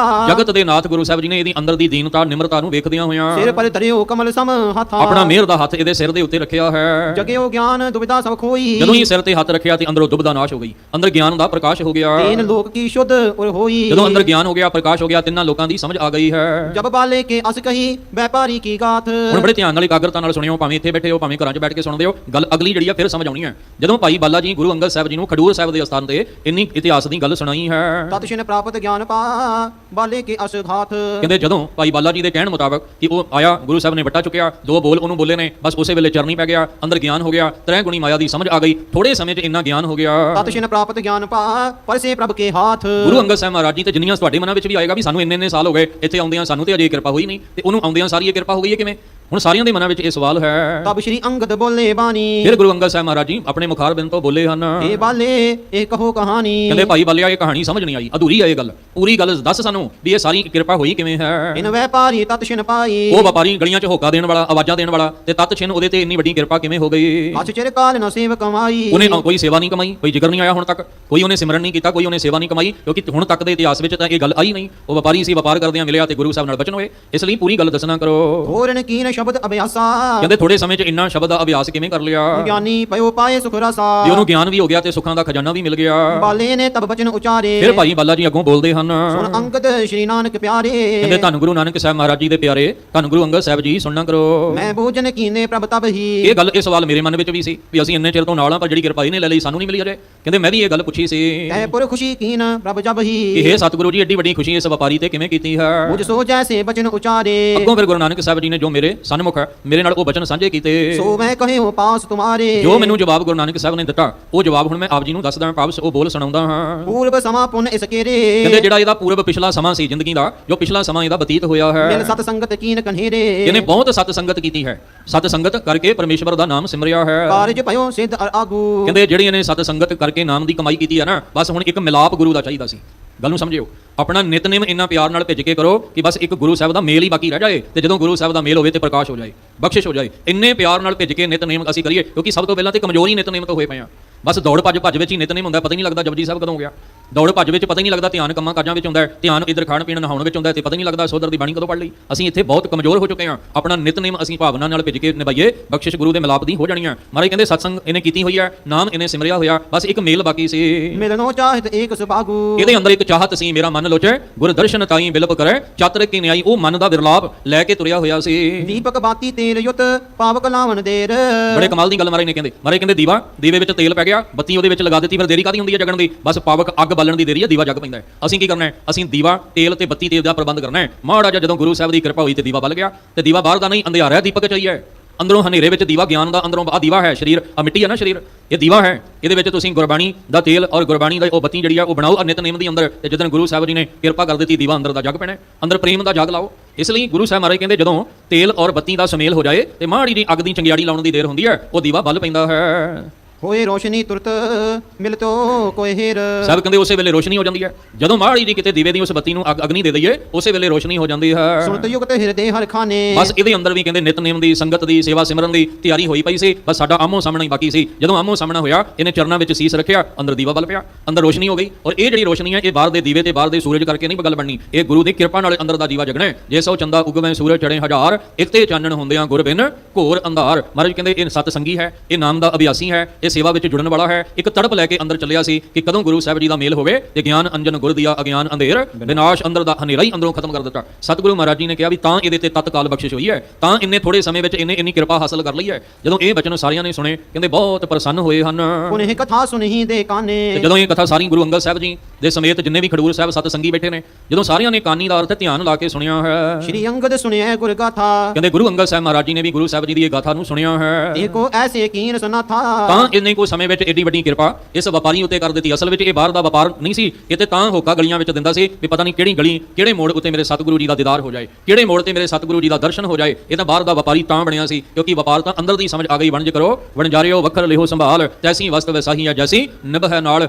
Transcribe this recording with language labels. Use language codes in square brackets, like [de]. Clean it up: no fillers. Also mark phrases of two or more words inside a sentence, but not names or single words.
[pa] ਜਗਤ ਦੇ ਨਾਥ ਗੁਰੂ ਸਾਹਿਬ ਜੀ ਨੇ ਇਹਦੀ ਅੰਦਰ ਦੀ ਦੀਨਤਾ ਨਿਮਰਤਾ ਨੂੰ ਵੇਖਦਿਆਂ ਹੋਇਆਂ ਸਿਰ ਪਰ ਤਰਿਓ ਕਮਲ ਸਮ ਹੱਥਾ। ਆਪਣਾ ਮਿਹਰ ਦਾ ਹੱਥ ਇਹਦੇ ਸਿਰ ਦੇ ਉੱਤੇ ਰੱਖਿਆ ਹੈ। ਜਗਿਓ ਗਿਆਨ ਦੁਬਿਧਾ ਸਭ ਖੋਈ। ਜਦੋਂ ਹੀ ਸਿਰ ਤੇ ਹੱਥ ਰੱਖਿਆ ਤੇ ਅੰਦਰੋਂ ਦੁਬਦਾ ਨਾਸ਼ ਹੋ ਗਈ, ਅੰਦਰ ਗਿਆਨ ਦਾ ਪ੍ਰਕਾਸ਼ ਹੋ ਗਿਆ। ਤੀਨ ਲੋਕ ਕੀ ਸ਼ੁੱਧ ਔਰ ਹੋਈ। ਜਦੋਂ ਅੰਦਰ ਗਿਆਨ ਹੋ ਗਿਆ, ਪ੍ਰਕਾਸ਼ ਹੋ ਗਿਆ, ਤਿੰਨਾਂ ਲੋਕਾਂ ਦੀ ਸਮਝ ਆ ਗਈ ਹੈ। [bra] जब बाले के अस कही व्यापारी की गाथ। [pa] ਹੁਣ ਬੜੇ ਧਿਆਨ ਨਾਲ ਇਕਾਗਰਤਾ ਨਾਲ ਸੁਣਿਓ, ਭਾਵੇਂ ਇੱਥੇ ਬੈਠੇ ਹੋ ਭਾਵੇਂ ਘਰਾਂ 'ਚ ਬੈਠ ਕੇ ਸੁਣਦੇ ਹੋ, ਗੱਲ ਅਗਲੀ ਜਿਹੜੀ ਆ ਫਿਰ ਸਮਝ ਆਉਣੀ ਹੈ। ਜਦੋਂ ਭਾਈ ਬਾਲਾ ਜੀ ਗੁਰੂ ਅੰਗਦ ਸਾਹਿਬ ਜੀ ਨੂੰ ਖਡੂਰ ਸਾਹਿਬ ਦੇ ਅਸਥਾਨ ਤੇ ਇੰਨੀ ਇਤਿਹਾਸ ਦੀ ਗੱਲ ਸੁਣਾਈ ਹੈ। [bra] तत छिन प्राप्त ज्ञान पा बाले के अस घात। [pa] ਕਹਿੰਦੇ ਜਦੋਂ ਭਾਈ ਬਾਲਾ ਜੀ ਦੇ ਕਹਿਣ ਮੁਤਾਬਕ ਕਿ ਉਹ ਆਇਆ, ਗੁਰੂ ਸਾਹਿਬ ਨੇ ਵੱਟਾ ਚੁੱਕਿਆ, ਦੋ ਬੋਲ ਉਹਨੂੰ ਬੋਲੇ ਨੇ, ਬਸ ਉਸੇ ਵੇਲੇ ਚਰਨੀ ਪੈ ਗਿਆ, ਅੰਦਰ ਗਿਆਨ ਹੋ ਗਿਆ, ਤ੍ਰੈ ਗੁਣੀ ਮਾਇਆ ਦੀ ਸਮਝ ਆ ਗਈ, ਥੋੜੇ ਸਮੇਂ 'ਚ ਇੰਨਾ ਗਿਆਨ ਹੋ ਗਿਆ। [bra] तत छिन प्राप्त ज्ञान पा परसे प्रभ के हाथ। [pa] ਗੁਰੂ ਅੰਗਦ ਸਾਹਿਬ ਮਹਾਰਾਜ ਜੀ ਤੇ ਜਿੰਨੀਆਂ ਤੁਹਾਡੇ ਮਨਾਂ ਵਿੱਚ ਵੀ ਆਏਗਾ ਵੀ ਸਾਨੂੰ ਇੰਨੇ ਸਾਲ ਹੋ ਗਏ ਇੱਥੇ ਆਉਂਦਿਆਂ, ਸਾਨੂੰ ਤੇ ਅਜੇ ਕਿਰਪਾ ਹੋਈ ਨਹੀਂ, ਤੇ ਉਹਨੂੰ ਆਉਂਦਿਆਂ ਸਾਰੀ ਇਹ ਕਿਰਪਾ ਹੋ ਗਈ ਹੈ ਕਿਵੇਂ? ਹੁਣ ਸਾਰਿਆਂ ਦੇ ਮਨਾਂ ਵਿੱਚ ਇਹ ਸਵਾਲ ਹੈ। [bra] तब श्री अंगद बोले बानी। [pa] ਫਿਰ ਗੁਰੂ ਅੰਗਦ ਸਾਹਿਬ ਮਹਾਰਾਜ ਜੀ ਆਪਣੇ ਮੁਖਾਰ ਬਿੰਦ ਤੋਂ ਬੋਲੇ ਹਨ, [bra] ए बाले ए कहो कहानी। [pa] ਕਹਿੰਦੇ ਭਾਈ ਬਾਲਿਆ ਇਹ ਕਹਾਣੀ ਸਮਝ ਨਹੀਂ ਆਈ, ਅਧੂਰੀ ਹੈ ਇਹ ਗੱਲ, ਪੂਰੀ ਗੱਲ ਦੱਸ ਸਾਨੂੰ ਵੀ ਇਹ ਸਾਰੀ ਕਿਰਪਾ ਹੋਈ ਕਿਵੇਂ ਹੈ। [bra] इन व्यापारी तत छिन पाई। [pa] ਉਹ ਵਪਾਰੀ ਗਲੀਆਂ 'ਚ ਹੋਕਾ ਦੇਣ ਵਾਲਾ, ਆਵਾਜ਼ਾਂ ਦੇਣ ਵਾਲਾ, ਤੇ ਤਤ ਛਿਨ ਉਹਦੇ ਤੇ ਇੰਨੀ ਵੱਡੀ ਕਿਰਪਾ ਕਿਵੇਂ ਹੋ ਗਈ? [bra] अस चिर काल न सेव कमाई। [pa] ਉਹਨੇ ਕੋਈ ਸੇਵਾ ਨਹੀਂ ਕਮਾਈ, ਕੋਈ ਜ਼ਿਕਰ ਨਹੀਂ ਆਇਆ ਹੁਣ ਤੱਕ, ਕੋਈ ਉਹਨੇ ਸਿਮਰਨ ਨਹੀਂ ਕੀਤਾ, ਕੋਈ ਉਹਨੇ ਸੇਵਾ ਨਹੀਂ ਕਮਾਈ, ਕਿਉਂਕਿ ਹੁਣ ਤੱਕ ਦੇ ਇਤਿਹਾਸ ਵਿੱਚ ਤਾਂ ਇਹ ਗੱਲ ਆਈ ਨਹੀਂ। ਉਹ ਵਪਾਰੀ ਸੀ, ਵਪਾਰ ਕਰਦਿਆਂ ਮਿਲਿਆ ਤੇ ਗੁਰੂ ਸਾਹਿਬ ਨਾਲ ਬਚਨ ਹੋਏ, ਇਸ ਲਈ ਪੂਰੀ ਗੱਲ ਦੱਸਣਾ ਕਰੋ। [bra] होरन कीन शब्द अभ्यासा। [pa] ਕਹਿੰਦੇ ਥੋੜੇ ਸਮੇਂ 'ਚ ਇੰਨਾ ਸ਼ਬਦ ਦਾ ਅਭਿਆਸ ਕਿਵੇਂ ਕਰ ਲਿਆ [bra] ज्ञानी पयो पाए सुख रसा। [pa] ਜੇ ਉਹਨੂੰ ਗਿਆਨ ਵੀ ਹੋ ਗਿਆ ਤੇ ਸੁੱਖਾਂ ਦਾ ਖਜ਼ਾਨਾ ਵੀ ਮਿਲ ਗਿਆ। [bra] बाले ने तब बचन उचारे। [pa] ਫਿਰ ਭਾਈ ਬਾਲਾ ਜੀ ਅੱਗੋਂ ਬੋਲਦੇ ਹਨ, [bra] सुन अंगद श्री नानक प्यारे। [pa] ਕਹਿੰਦੇ ਧੰਨ ਗੁਰੂ ਨਾਨਕ ਸਾਹਿਬ ਮਹਾਰਾਜ ਜੀ ਦੇ ਪਿਆਰੇ, ਧੰਨ ਗੁਰੂ ਅੰਗਦ ਸਾਹਿਬ ਜੀ ਸੁਣਨਾ ਕਰੋ। [bra] मैं भोजन कीने प्रभ तब ही। [pa] ਇਹ ਗੱਲ, ਇਹ ਸਵਾਲ ਮੇਰੇ ਮਨ ਵਿੱਚ ਵੀ ਸੀ ਵੀ ਅਸੀਂ ਇੰਨੇ ਚਿਰ ਤੋਂ ਨਾਲ ਆ, ਪਰ ਜਿਹੜੀ ਕਿਰਪਾ ਇਹਨੇ ਲੈ ਲਈ ਸਾਨੂੰ ਨਹੀਂ ਮਿਲੀ ਅਜੇ। ਕਹਿੰਦੇ ਮੈਂ ਵੀ ਇਹ ਗੱਲ ਪੁੱਛੀ ਸੀ [bra] ऐ पुर खुशी कीन प्रभ जब ही। [pa] ਕਿ हे ਸਤਿਗੁਰੂ ਜੀ, ਐਡੀ ਵੱਡੀ ਖੁਸ਼ੀ ਇਸ ਵਪਾਰੀ ਤੇ ਕਿਵੇਂ ਕੀਤੀ ਹੈ? [bra] मुझ सो जैसे बचन उचारे। [pa] ਅੱਗੋਂ ਫਿਰ ਗੁਰੂ ਨਾਨਕ ਸਾਹਿਬ ਜੀ ਨੇ ਜੋ ਮੇਰੇ ਸਨਮੁਖ ਮੇਰੇ ਨਾਲ ਉਹ ਬਚਨ ਸਾਂਝੇ ਕੀਤੇ, [bra] सो मैं कहे हो पास तुम्हारे। [pa] ਜੋ ਮੈਨੂੰ ਜਵਾਬ ਗੁਰੂ ਨਾਨਕ ਸਾਹਿਬ ਨੇ ਦਿੱਤਾ, ਉਹ ਜਵਾਬ ਹੁਣ ਮੈਂ ਆਪ ਜੀ ਨੂੰ ਦੱਸਦਾ, ਭਾਵ ਉਹ ਬੋਲ ਸੁਣਾਉਂਦਾ ਹਾਂ। [bra] पूर्व समा पुन इस केरे। [pa] ਕਹਿੰਦੇ ਜਿਹੜਾ ਇਹਦਾ ਪੂਰਬ ਪਿਛਲਾ ਸਮਾਂ ਸੀ ਜ਼ਿੰਦਗੀ ਦਾ, ਜੋ ਪਿਛਲਾ ਸਮਾਂ ਇਹਦਾ ਬਤੀਤ ਹੋਇਆ ਹੈ, [bra] मिल सत संगत कीन कन्हेरे। [pa] ਇਹਨੇ ਬਹੁਤ ਸਤ ਸੰਗਤ ਕੀਤੀ ਹੈ, ਸਤ ਸੰਗਤ ਕਰਕੇ ਪਰਮੇਸ਼ਵਰ ਦਾ ਨਾਮ ਸਿਮਰਿਆ ਹੈ। [bra] कारज पयो सिद्ध अर आगू। [pa] ਕਹਿੰਦੇ ਜਿਹੜੀ ਇਹਨੇ ਸਤ ਸੰਗਤ ਕਰਕੇ ਨਾਮ ਦੀ ਕਮਾਈ ਕੀਤੀ ਹੈ ਨਾ, ਬਸ ਹੁਣ ਇੱਕ ਮਿਲਾਪ ਗੁਰੂ ਦਾ ਚਾਹੀਦਾ ਸੀ। ਗੱਲ ਨੂੰ ਸਮਝਿਓ, ਆਪਣਾ ਨਿਤਨੇਮ ਇੰਨਾ ਪਿਆਰ ਨਾਲ ਭਿੱਜ ਕੇ ਕਰੋ ਕਿ ਬਸ ਇੱਕ ਗੁਰੂ ਸਾਹਿਬ ਦਾ ਮੇਲ ਹੀ ਬਾਕੀ ਰਹਿ ਜਾਏ, ਤੇ ਜਦੋਂ ਗੁਰੂ ਸਾਹਿਬ ਦਾ ਮੇਲ ਹੋਵੇ ਤੇ ਪ੍ਰਕਾਸ਼ ਹੋ ਜਾਏ, ਬਖਸ਼ਿਸ਼ ਹੋ ਜਾਏ। ਇੰਨੇ ਪਿਆਰ ਨਾਲ ਭਿੱਜ ਕੇ ਨਿਤਨੇਮ ਅਸੀਂ ਕਰੀਏ, ਕਿਉਂਕਿ ਸਭ ਤੋਂ ਪਹਿਲਾਂ ਤੇ ਕਮਜ਼ੋਰੀ ਨਿਤਨੇਮ ਤੋਂ ਹੋਏ ਪਏ ਆ। ਬਸ ਦੌੜ ਭੱਜ ਵਿੱਚ ਹੀ ਨਿਤਨੇਮ ਹੁੰਦਾ, ਪਤਾ ਹੀ ਨਹੀਂ ਲੱਗਦਾ ਜਪਜੀ ਸਾਹਿਬ ਕਦੋਂ ਹੋ ਗਿਆ। ਦੌੜ ਭੱਜ ਵਿੱਚ ਪਤਾ ਹੀ ਨਹੀਂ ਲੱਗਦਾ, ਧਿਆਨ ਕੰਮਾਂ ਕਾਜਾਂ ਵਿੱਚ ਹੁੰਦਾ, ਧਿਆਨ ਇੱਧਰ ਖਾਣ ਪੀਣ ਨਹਾਉਣ ਵਿੱਚ ਹੁੰਦਾ, ਤੇ ਪਤਾ ਹੀ ਨਹੀਂ ਲੱਗਦਾ ਸੋਦਰ ਦੀ ਬਾਣੀ ਕਦੋਂ ਪੜ੍ਹ ਲਈ। ਅਸੀਂ ਇੱਥੇ ਬਹੁਤ ਕਮਜ਼ੋਰ ਹੋ ਚੁੱਕੇ ਹਾਂ। ਆਪਣਾ ਨਿਤਨੇਮ ਅਸੀਂ ਭਾਵਨਾ ਨਾਲ ਭਿੱਜ ਕੇ ਨਿਭਾਈਏ, ਬਖਸ਼ਿਸ਼ ਗੁਰੂ ਦੇ ਮਿਲਾਪ ਦੀ ਹੋ ਜਾਣੀ ਆ। ਮਹਾਰਾਜ ਕਹਿੰਦੇ ਸਤਸੰਗ ਇਹਨੇ ਕੀਤੀ ਹੋਈ ਹੈ, ਨਾਮ ਇਹਨੇ ਸਿਮਰਿਆ ਹੋਇਆ, ਬਸ ਇੱਕ ਮੇਲ ਬਾਕੀ ਸੀ। [bra] मिलनो चाहत एक सुभागु। [pa] ਇਹਦੇ ਅੰਦਰ ਇੱਕ ਚਾਹਤ ਸੀ, ਮੇਰਾ ਮਨ ਲੋਚੇ ਗੁਰ ਦਰਸ਼ਨ ਤਾਈ ਬਿਲਪ ਕਰੇ, ਚਾਤਰ ਕੀ ਨਿਆਈ, ਉਹ ਮਨ ਦਾ ਵਿਰਲਾਪ ਲੈ ਕੇ ਤੁਰਿਆ ਹੋਇਆ ਸੀ। [bra] दीपक बाती तेल युत पावक लावन देर। [pa] ਬੜੇ ਕਮਾਲ ਦੀ ਗੱਲ ਮਹਾਰਾਜ ਨੇ ਕਹਿੰਦੇ। ਮਹਾਰਾਜ ਕਹਿੰਦੇ ਦੀਵੇ ਵਿੱਚ ਤੇਲ ਪੈ ਗਿਆ, ਬੱਤੀ ਉਹਦੇ ਵਿੱਚ ਲਗਾ ਦਿੱਤੀ, ਫਿਰ ਦੇਰੀ ਕਾਦੀ ਹੁੰਦੀ ਹੈ ਜਗਣ ਦੀ? ਬਸ ਪਾਵਕ ਅੱਗ ਬਾਲਣ ਦੀ ਦੇਰੀ ਹੈ, ਦੀਵਾ ਜਗ ਪੈਂਦਾ ਹੈ। ਅਸੀਂ ਕੀ ਕਰਨਾ ਹੈ? ਅਸੀਂ ਦੀਵਾ, ਤੇਲ ਤੇ ਬੱਤੀ ਤੇ ਦਾ ਪ੍ਰਬੰਧ ਕਰਨਾ ਹੈ। ਮਾੜਾ ਜਿਹਾ ਜਦੋਂ ਗੁਰੂ ਸਾਹਿਬ ਦੀ ਕਿਰਪਾ ਹੋਈ ਤੇ ਦੀਵਾ ਬਲ ਗਿਆ, ਤੇ ਦੀਵਾ ਬਾਹਰ ਦਾ ਨਹੀਂ, ਅੰਧਿਆਰਾ ਦੀਪਕ ਚਾਹੀਏ। ਅੰਦਰੋਂ ਹਨੇਰੇ ਵਿੱਚ ਦੀਵਾ ਗਿਆਨ ਦਾ, ਅੰਦਰੋਂ ਆ ਦੀਵਾ ਹੈ ਸਰੀਰ, ਆ ਮਿੱਟੀ ਹੈ ਨਾ ਸਰੀਰ, ਇਹ ਦੀਵਾ ਹੈ। ਇਹਦੇ ਵਿੱਚ ਤੁਸੀਂ ਗੁਰਬਾਣੀ ਦਾ ਤੇਲ ਔਰ ਗੁਰਬਾਣੀ ਦਾ ਉਹ ਬੱਤੀ ਜਿਹੜੀ ਆ ਉਹ ਬਣਾਓ ਨਿਤਨੇਮ ਦੀ ਅੰਦਰ, ਤੇ ਜਦੋਂ ਗੁਰੂ ਸਾਹਿਬ ਜੀ ਨੇ ਕਿਰਪਾ ਕਰ ਦਿੱਤੀ, ਦੀਵਾ ਅੰਦਰ ਦਾ ਜਗ ਪੈਣਾ, ਅੰਦਰ ਪ੍ਰੇਮ ਦਾ ਜਗ ਲਾਓ। ਇਸ ਲਈ ਗੁਰੂ ਸਾਹਿਬ ਮਹਾਰਾਜ ਕਹਿੰਦੇ ਜਦੋਂ ਤੇਲ ਔਰ ਬੱਤੀ ਦਾ ਸੁਮੇਲ ਹੋ ਜਾਏ ਤੇ ਮਾੜੀ ਜੀ ਅੱਗ ਦੀ ਚੰਗਿਆੜੀ ਲਾਉਣ ਦੀ ਦੇਰ ਹੁੰਦੀ ਹੈ, ਉਹ ਦੀਵਾ ਬਲ ਪੈਂਦਾ ਹੈ। [bra] होए रोशनी तुरत मिलतो कोई हेर। [pa] ਸਾਹਿਬ ਕਹਿੰਦੇ ਉਸੇ ਵੇਲੇ ਰੋਸ਼ਨੀ ਹੋ ਜਾਂਦੀ ਹੈ। ਜਦੋਂ ਮਾੜੀ ਜੀ ਕਿਤੇ ਦੀਵੇ ਦੀ ਉਸ ਬੱਤੀ ਨੂੰ ਅਗਨੀ ਦੇ ਦਈਏ, ਉਸੇ ਵੇਲੇ ਰੋਸ਼ਨੀ ਹੋ ਜਾਂਦੀ ਹੈ। [bra] सुनत युक्त हृदय हर खाने। [pa] ਬਸ ਇਹਦੇ ਅੰਦਰ ਵੀ ਕਹਿੰਦੇ ਨਿਤਨੇਮ ਦੀ, ਸੰਗਤ ਦੀ, ਸੇਵਾ ਸਿਮਰਨ ਦੀ ਤਿਆਰੀ ਹੋਈ ਪਈ ਸੀ। ਬਸ ਸਾਡਾ ਆਮੋ ਸਾਹਮਣਾ ਹੀ ਬਾਕੀ ਸੀ। ਜਦੋਂ ਆਮੋ ਸਾਹਮਣਾ ਹੋਇਆ, ਇਹਨੇ ਚਰਨਾਂ ਵਿੱਚ ਸੀਸ ਰੱਖਿਆ, ਅੰਦਰ ਦੀਵਾ ਬਲ ਪਿਆ, ਅੰਦਰ ਰੋਸ਼ਨੀ ਹੋ ਗਈ। ਔਰ ਇਹ ਜਿਹੜੀ ਰੋਸ਼ਨੀ ਹੈ, ਇਹ ਬਾਹਰ ਦੇ ਦੀਵੇ ਤੇ ਬਾਹਰ ਦੇ ਸੂਰਜ ਕਰਕੇ ਨਹੀਂ ਗੱਲ ਬਣਨੀ, ਇਹ ਗੁਰੂ ਦੀ ਕਿਰਪਾ ਨਾਲ ਅੰਦਰ ਦਾ ਦੀਵਾ ਜਗਣਾ। ਜੇ ਸੋ ਚੰਦਾ ਉਗਵੇਂ ਸੂਰਜ ਚੜੇ ਹਜ਼ਾਰ, ਇੱਥੇ ਚਾਨਣ ਹੁੰਦਿਆਂ ਗੁਰ ਬਿਨ ਘੋਰ ਅੰਧਾਰ। ਮਹਾਰਾਜ ਕਹਿੰਦੇ ਇਹ ਸਤ ਸੰਗੀ ਹੈ, ਇਹ ਨਾਮ ਦਾ ਅਭਿਆਸੀ ਹੈ, ਇਹ ਸੇਵਾ ਵਿੱਚ ਜੁੜਨ ਵਾਲਾ ਹੈ। ਇੱਕ ਤੜਪ ਲੈ ਕੇ ਅੰਦਰ ਚੱਲਿਆ ਸੀ ਕਿ ਕਦੋਂ ਗੁਰੂ ਸਾਹਿਬ ਜੀ ਦਾ ਮੇਲ ਹੋਵੇ ਤੇ ਗਿਆਨ ਅੰਜਨ ਗੁਰ ਦਿਆ ਅਗਿਆਨ ਅੰਧੇਰ, ਵਿਨਾਸ਼ ਅੰਦਰ ਦਾ ਹਨੇਰਾ ਹੀ ਅੰਦਰੋਂ ਖਤਮ ਕਰ ਦਿੱਤਾ। ਸਤਿਗੁਰੂ ਮਹਾਰਾਜ ਜੀ ਨੇ ਕਿਹਾ ਵੀ ਤਾਂ ਇਹਦੇ ਤੇ ਤਤਕਾਲ ਬਖਸ਼ਿਸ਼ ਹੋਈ ਹੈ, ਤਾਂ ਇੰਨੇ ਥੋੜੇ ਸਮੇਂ ਵਿੱਚ ਇਹਨੇ ਇੰਨੀ ਕਿਰਪਾ ਹਾਸਲ ਕਰ ਲਈ ਹੈ। ਜਦੋਂ ਇਹ ਬਚਨ ਸਾਰਿਆਂ ਨੇ ਸੁਣੇ, ਕਹਿੰਦੇ ਬਹੁਤ ਪ੍ਰਸੰਨ ਹੋਏ ਹਨ। [bra] उन्हें कथा सुनही दे काने। [pa] ਤੇ ਜਦੋਂ ਇਹ ਕਥਾ ਸਾਰੀ ਗੁਰੂ ਅੰਗਦ ਸਾਹਿਬ ਜੀ ਦੇ ਸਮੇਤ ਜਿੰਨੇ ਵੀ ਖਡੂਰ ਸਾਹਿਬ ਸਤ ਸੰਗੀ ਬੈਠੇ ਨੇ, ਜਦੋਂ ਸਾਰਿਆਂ ਨੇ ਕਾਨੀ ਦਾ ਅਰਥ ਧਿਆਨ ਲਾ ਕੇ ਸੁਣਿਆ ਹੈ, [bra] श्री अंगद सुने गुर गाथा। [pa] ਕਹਿੰਦੇ ਗੁਰੂ ਅੰਗਦ ਸਾਹਿਬ ਮਹਾਰਾਜ ਜੀ ਨੇ ਵੀ ਗੁਰੂ ਸਾਹਿਬ ਜੀ ਦੀ ਇਹ ਗਾਥਾ ਨੂੰ ਸੁਣਿਆ ਹੈ। [bra] देखो ऐसे कीन सुना था। [pa] ਤਾਂ ਇੰਨੇ ਕੋ ਸਮੇਂ ਵਿੱਚ ਏਡੀ ਵੱਡੀ ਕਿਰਪਾ ਇਸ ਵਪਾਰੀ ਉੱਤੇ ਕਰ ਦਿੱਤੀ। ਅਸਲ ਵਿੱਚ ਇਹ ਬਾਹਰ ਦਾ ਵਪਾਰ ਨਹੀਂ ਸੀ, ਇਹ ਤੇ ਤਾਂ ਹੋਕਾ ਗਲੀਆਂ ਵਿੱਚ ਦਿੰਦਾ ਸੀ ਵੀ ਪਤਾ ਨਹੀਂ ਕਿਹੜੀ ਗਲੀ, ਕਿਹੜੇ ਮੋੜ ਉੱਤੇ ਮੇਰੇ ਸਤਿਗੁਰੂ ਜੀ ਦਾ ਦੀਦਾਰ ਹੋ ਜਾਏ, ਕਿਹੜੇ ਮੋੜ ਤੇ ਮੇਰੇ ਸਤਿਗੁਰੂ ਜੀ ਦਾ ਦਰਸ਼ਨ ਹੋ ਜਾਏ। ਇਹ ਤਾਂ ਬਾਹਰ ਦਾ ਵਪਾਰੀ ਤਾਂ ਬਣਿਆ ਸੀ, ਕਿਉਂਕਿ ਵਪਾਰ ਤਾਂ ਅੰਦਰ ਦੀ ਸਮਝ ਆ ਗਈ। ਵਣਜ ਕਰੋ ਵਣਜਾਰਿਓ ਵੱਖਰ ਲਿਹੋ ਸੰਭਾਲ, ਤੈਸੀ ਵਸਤ ਵੈਸਾਹੀ ਹੈ ਜੈਸੀ ਨਿਭ ਹੈ ਨਾਲ।